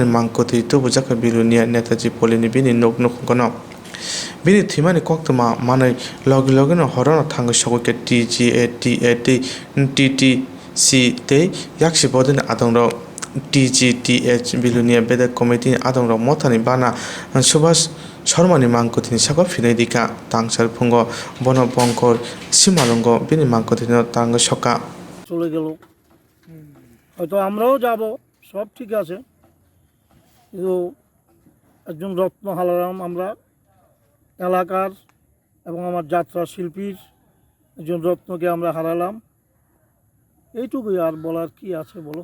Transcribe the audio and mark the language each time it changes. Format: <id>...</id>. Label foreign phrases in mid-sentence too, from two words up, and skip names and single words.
<trp>mangkoti tubujak Belonia Netaji Polini bini nuknukgono bini thimani koktoma manai logi logino horono thango sogoke TGTA tei TTC tei yakshi bodini adongrok TGTA Belonia Bedek Committee adongrok motani bana Subash Sarmani mangkotini sako phinai dika tangsar phungo bono bongkor simalongo bini mangkotino tango soka</trp> <bn>চলে গেল হয়তো আমরাও যাব সব ঠিক আছে কিন্তু একজন রত্ন হারালাম আমরা এলাকার এবং আমার যাত্রা শিল্পীর একজন রত্নকে আমরা হারালাম এইটুকুই আর বলার কি আছে বলো</bn>